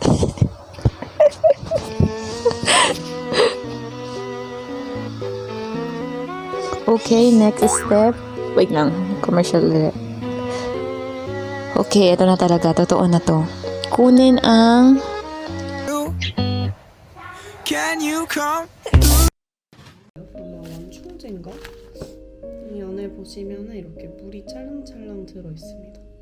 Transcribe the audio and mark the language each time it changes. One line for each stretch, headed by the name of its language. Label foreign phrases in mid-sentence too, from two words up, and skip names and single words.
English: Okay, next step.
Filipino: Wait lang, commercial ulit. Okay, ito na talaga. Totoo na to. Kunin ang...
Korean: 원초제인가? 이 안에 보시면은 이렇게 물이 찰랑찰랑 들어 있습니다.